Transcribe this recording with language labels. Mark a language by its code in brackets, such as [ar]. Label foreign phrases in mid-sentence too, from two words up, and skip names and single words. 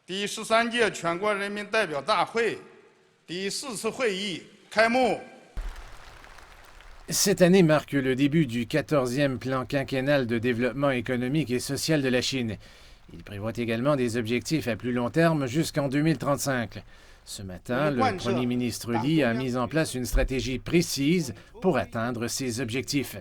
[zh] 第13届全国人民代表大会第4次会议开幕。 [fr] Cette année marque le début du 14e plan quinquennal de développement économique et social de la Chine. Il prévoit également des objectifs à plus long terme jusqu'en 2035. Ce matin, le Premier ministre Li a mis en place une stratégie précise pour atteindre ces objectifs.